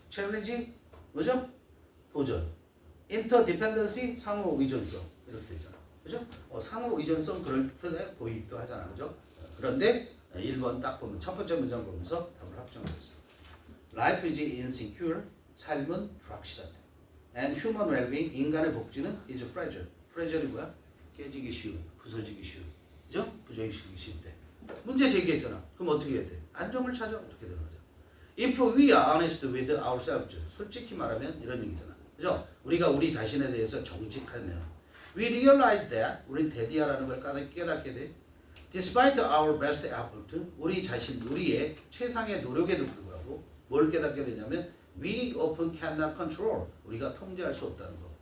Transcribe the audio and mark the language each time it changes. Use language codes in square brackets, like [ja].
[ko] challenge 뭐죠? 도전. interdependency 상호 의존성 이렇게 되잖아. 그죠? 상호 의존성 그럴듯해 보이기도 하잖아. 그죠? 그런데 1번 딱 보면 첫 번째 문장 보면서 답을 확정했어. [en] Life is insecure. [ko] 삶은 불확실하다. [en] And human well-being [ko] 인간의 복지는 [en] is fragile. [ko] 프레저리 뭐야? 깨지기 쉬운, 부서지기 쉬운. 그죠? 부서지기 쉬운데. 문제 제기했잖아. 그럼 어떻게 해야 돼? 안정을 찾아. 이렇게 되는 거죠. [en] If we are honest with ourselves. [ko] 솔직히 말하면 이런 얘기잖아. 그죠? 우리가 우리 자신에 대해서 정직하면 [en] we realize that [ko] 우린 대디아라는 걸 깨닫게 돼. [en] Despite our best effort. [ko] 우리의 최상의 노력에도 불구하고 뭘 깨닫게 되냐면 [en] we often cannot control. [ko] 우리가 통제할 수 없다는 거.